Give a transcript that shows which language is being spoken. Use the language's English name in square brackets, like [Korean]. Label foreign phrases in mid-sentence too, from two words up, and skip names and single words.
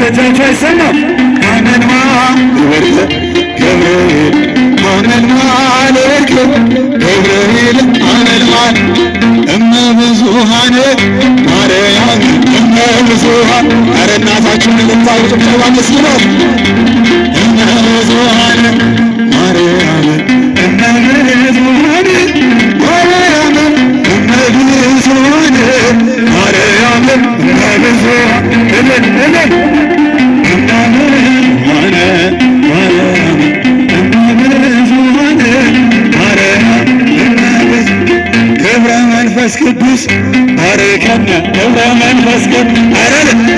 [Amharic] እጃችሁ አይሰማም [Geez] ሐመልማለ ወርቅ ገብርኤል ሐመልማለ ወርቅ ገብርኤል ሐመልማለ እመ ብዙኃን ማርያም እመ ብዙኃን [Amharic] ኧረ እናታችሁን ልታዩ ጭብጨባ መስግኖት [Geez] እመ ብዙኃን ማርያም እመ ብዙኃን ማርያም እመ ብዙኃን ማርያም እመ ብዙኃን እልል እመ ብዙኃን ማርያም እመ ብዙኃን ማርያም እመ ገብረ መንፈስ ቅዱስ ባርከነ ገብረ መንፈስ ቅዱስ አረለ